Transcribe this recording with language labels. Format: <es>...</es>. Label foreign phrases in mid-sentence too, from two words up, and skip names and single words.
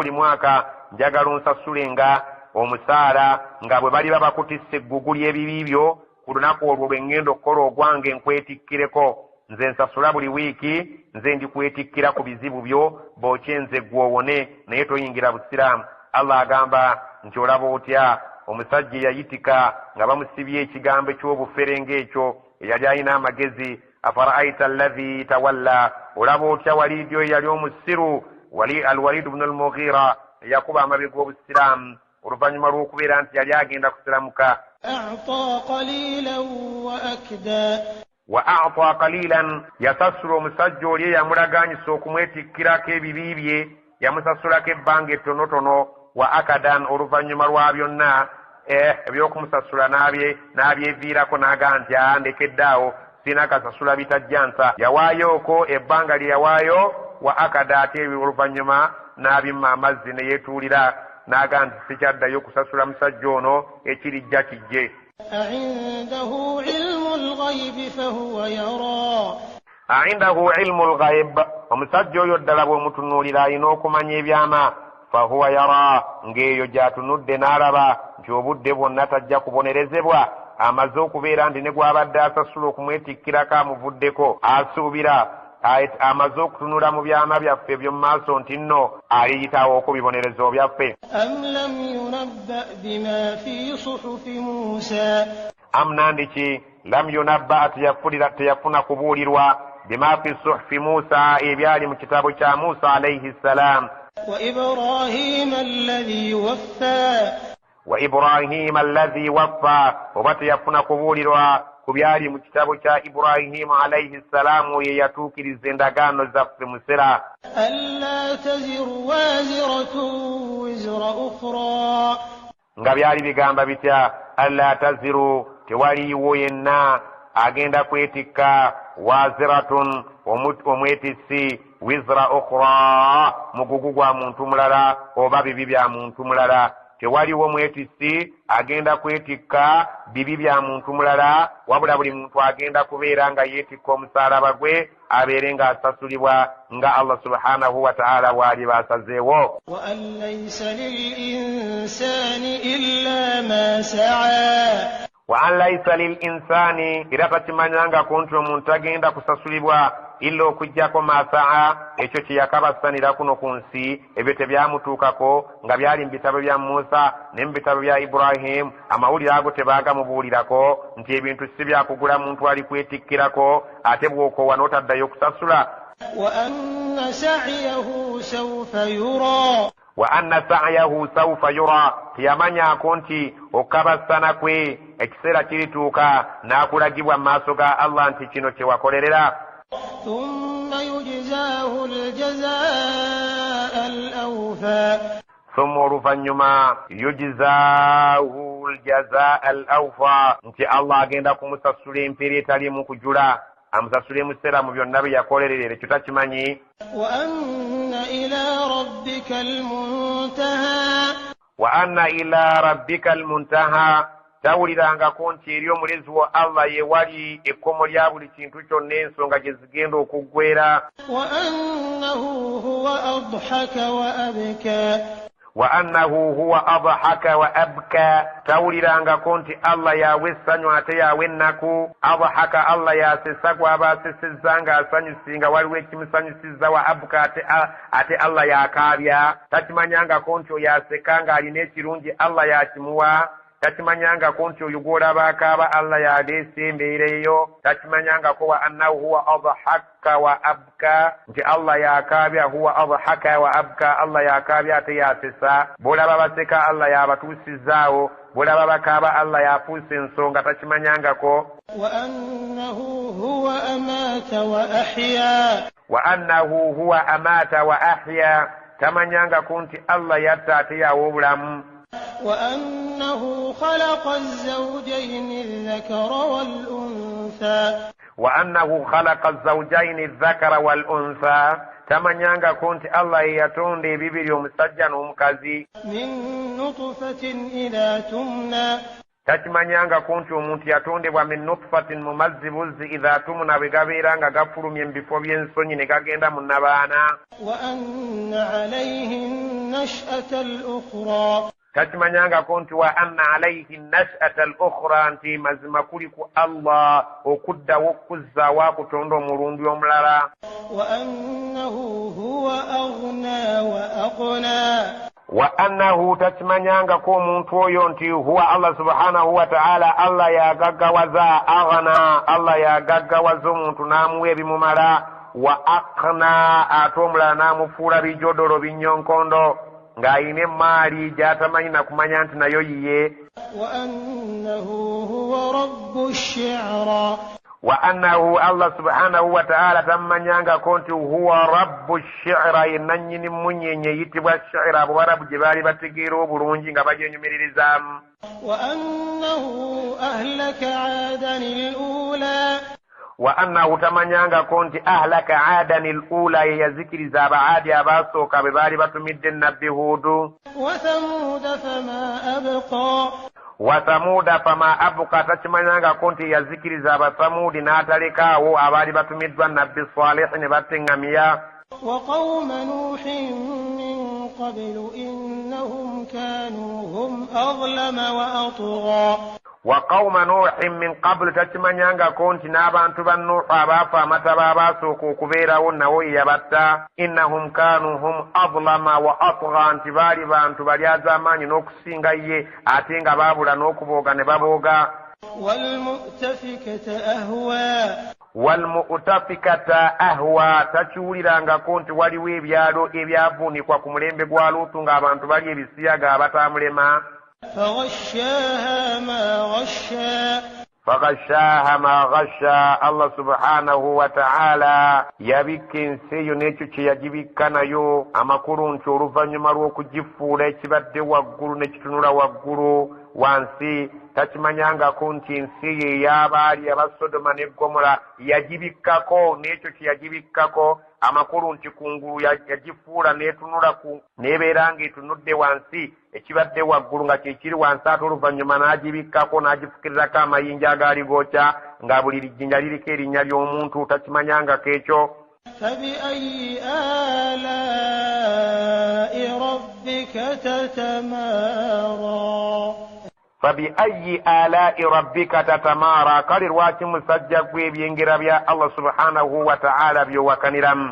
<lg>buli mwaka njagala onsasule nga omusaala nga bwe bali babakutisse eggugu ly'ebibi byo ku lunaku olwo lwe ŋŋenda okukola ogwange nkwetikkireko nze nsasula buli wiiki nze ndikwetikkira ku bizibu byo bookye nze ggwe owone naye toyingira busiraamu Allah agamba nti olaba otya omusajja yayitika nga bamusibye ekigambo ky'obuferenge ekyo eyali alina amagezi.</lg> <ar>أفرأيت الذي تولى,</ar> <lg>olaba otya Walidi oyo yali omusiru, Alwalid ibn al-Mughira yakuba amabega obusiraamu oluvannyuma lw'okubeera nti yali agenda kusiramuka.</lg> <ar>أعطى قليلا وأكدى وأعطى قليلا,</ar> <lg>yasasula omusajja oli eyamulaganyisa okumwetikkirako ebibi bye, yamusasulako ebbanga ettonotono.</lg> <ar>وأكدى,</ar> <lg>oluvannyuma lwa byonna ebyokumusasula n'abyeviirako n'agaa nti ndekeddaawo sina kasasula bitajjansa. Yawaayoko ebbanga lye yawaayo.</lg> <ar>وأكدى,</ar> <lg>ate oluvannyuma n'abimma amazzi ne yeetuulira n'agaa nti sikyaddayo kusasula musajja ono ekirijja kijje.</lg> <ar>أعنده علم الغيب فهو يرى أعنده علم الغيب,</ar> <lg>omusajja oyo ddala bw'omutunuulira alina okumanya ebyama.</lg> <ar>فهو يرى,</ar> <lg>ng'eyo gy'atunudde n'alaba nti obudde bwonna tajja kubonerezebwa. Amaze okubeera nti ne gw'abadde asasula okumwetikkirako amuvuddeko, asuubira amaze okutunula mu byama byaffe eby'omu maaso nti nno aliyitawo okubibonerezo byaffe.</lg> <ar>أم لم ينبأ بما في صحف موسى أم لم ينبأ,</ar> <lg>teyafuna kubuulirwa</lg> <ar>بما في صحف موسى,</ar> <lg>ebyali mu kitabo kya Musa</lg> <ar>عليه السلام. وإبراهيم الذي وفى وإبراهيم الذي وفى,</ar> <lg>oba teyafuna kubuulirwa ku byali mu kitabo kya Ibrahima</lg> <ar>عليه السلام,</ar> <lg>ye yatuukiriza endagaano zaffe musera.</lg> <ar>ألا تزر وازرة وزر أخرى</ar> <lg>Nga byali bigamba bitya? Alla taziru, tewaliiwo yenna agenda kwetikka, waziratun, omwetisi,</lg> <ar>وزر أخرى,</ar> <lg>mugugu gwa muntu mulala oba bibi bya muntu mulala. Tewaliwo mwetisi agenda kwetikka bibi bya muntu mulala, wabula buli muntu agenda kubeera nga yeetikka omusaalaba gwe, abeere ng'asasulibwa nga Allah</lg> <ar>سبحانه وتعالى</ar> <lg>bw'ali baasazeewo.</lg> <ar>وأن ليس للإنسان إلا ما سعى وأن ليس للإنسان,</ar> <lg>era takimanyangako nti omuntu agenda kusasulibwa illa okuggyako masaa, ekyo kye yakabasanira kuno ku nsi, ebyo tebyamutuukako nga byali mu bitabo bya Musa ne mu bitabo bya Ibrahim. Amawulire ago tebaagamubuulirako nti ebintu si byakugula muntu ali kwetikkirako ate bw'okoowa n'otaddayo kusasula.</lg> <ar>وأن سعيه سوف يرى وأن سعيه سوف يرى,</ar> <lg>teyamanyako nti okukabasana kwe ekiseera kirituuka n'akulagibwa mu maaso ga Allah nti kino kye wakolerera.</lg> <ar>ثم يجزاه الجزاء الأوفى</ar> <lg>Thumma oluvannyuma</lg> <ar>يجزاه الجزاء الأوفى,</ar> <lg>nti Allah agenda kumusasula empeera etaliimu kujula, amusasule mu biseera mu byonna bye yakolerera. Ekyo takimanyi.</lg> <ar>وأن إلى ربك المنتهى وأن إلى ربك المنتهى,</ar> <lg>tawulirangako nti eri omulezi wa Allah ye wali ekkomo lya buli kintu kyonna, ensonga gye zigenda okuggwera.</lg> <ar>وأنه هو أضحك وأبكى وأنه هو أضحك وأبكى,</ar> <lg>tawulirangako nti Allah yawe essanyu ate yawe ennaku. Adhaka, Allah yasesa gw'aba asesezza ng'asanyusi, waliwo ekimusanyusizza.</lg> <ar>وأبكى,</ar> <lg>ate Allah yakaabya. Takimanyangako nti oyo aseka ng'alina ekirungi Allah yakimuwa. Takimanyangako nti oyo gw'olaba akaaba Allah yaleesa embeera eyo. Takimanyangako</lg> <ar>وأنه هو أضحك وأبكى,</ar> <lg>nti Allah yakaabya.</lg> <ar>هو أضحك وأبكى,</ar> <lg>Allah yakaabya ate yasesa. Bw'olaba baseka Allah yabatuusizaawo, bw'olaba bakaaba Allah yafuusa ensonga. Takimanyangako.</lg> <ar>وأنه هو أمات وأحيا وأنه هو أمات وأحيا,</ar> <lg>tamanyangako nti Allah yatta ate yawa obulamu.</lg> <ar>وأنه خلق الزوجين الذكر والأنثى وأنه خلق الزوجين الذكر والأنثى,</ar> <lg>tamanyangako nti Allah ye yatonda ebibiri, omusajja n'omukazi.</lg> <ar>من نطفة إذا تمنى</ar> <lg>Takimanyangako nti omuntu yatondebwa</lg> <ar>من نطفة,</ar> <lg>mu mazzi buzzi,</lg> <ar>إذا تمنى,</ar> <lg>bwe gabeera nga gafulumye mu bifo by'ensonyi ne gagenda mu nnabaana.</lg> <ar>وأن عليه النشأة الأخرى</ar> <lg>Takimanyangako nti</lg> <ar>وأن عليه النشأة الأخرى,</ar> <lg>nti mazima kuli ku Allah okuddawo okuzzaawo akutonda omulundi omulala.</lg> <ar>وأنه هو أغنى وأقنى وأنه</ar> <lg>takimanyanga ko omuntu oyo nti huwa Allah</lg> <ar>سبحانه وتعالى</ar> <lg>Allah yagaggawaza aghna Allah yagaggawaza omuntu n'amuwa ebimumala</lg> <ar>وأقنى</ar> <lg>ate omulala n'amufuula bijodolo binyonkondo ng'ayina emaali gy'atamanyi na kumanya nti nayo yiye</lg> <ar>وأنه هو رب الشعرى وأنه</ar> <lg>Allah</lg> <ar>سبحانه وتعالى</ar> <lg>tammanyanga konti</lg> <ar>هو رب الشعرى</ar> <lg>yenanyini munyenye yitibwa shi'ra abo barabu gye baali bategeera obulungi nga bajenyumiririzamu</lg> <ar>وأنه أهلك عادا الأولى وأنه</ar> <lg>tamanyanga konti</lg> <ar>أهلك عادا الأولى</ar> <lg>yazikiriza abaadi abasooka be baali batumidde nabbi Hudu</lg> <ar>وثمود فما أبقى وثمود فما أبقى</ar> <lg>takimanyanga konti yazikiriza abathamudi n'atalekaawo abaali batumiddwa nabbi Salih ne batteŋŋamya</lg> <ar>وقوم نوح من قبل إنهم كانوا هم أظلم وأطغى وقوم نوح من قبل</ar> <lg>takimanyanga konti n'abantu ba Nuuhu abaafa amataba abaasooka okubeerawo nawo yabatta</lg> <ar>إنهم كانوا هم أظلم وأطغى</ar> <lg>nti baali bantu bali az'amaanyi n'okusinga ye ate nga baabula n'okubooga ne babooga</lg> <ar>والمؤتفكة أهوى</ar> <lg>takiwulirangako nti waliwo ebyalo ebyavuunikwa ku mulembe gwa Luutu ng'abantu bali ebisiyaga abatamulema</lg> <ar>فغشاها ما غشى</ar> <lg>Allah</lg> <ar>سبحانه وتعالى</ar> <lg>yabikka ensi eyo n'ekyo kye yagibikka nayo amakulu nti oluvannyuma lw'okugifuula ekibadde waggulu ne kitunula waggulu wansi takimanyangako nti ensi ye ey'abaali aba Sodoma ne Gomora yagibikkako n'ekyo kye yagibikkako amakulu nti kungulu yagifuula n'etunula n'ebeera ng'etunudde wansi ekibadde waggulu nga kyekiri wansi ate oluvannyuma n'agibikkako n'agifukirirako amayinja agaali gookya nga buli lijjinja liriko erinnya ly'omuntu takimanyangako ekyo</lg> <ar>فبأي آلاء ربك تتمارى فبأي آلاء ربك تتمارى قال الواتي مسجد بينجر بيا الله سبحانه وتعالى بيوكنرم</ar>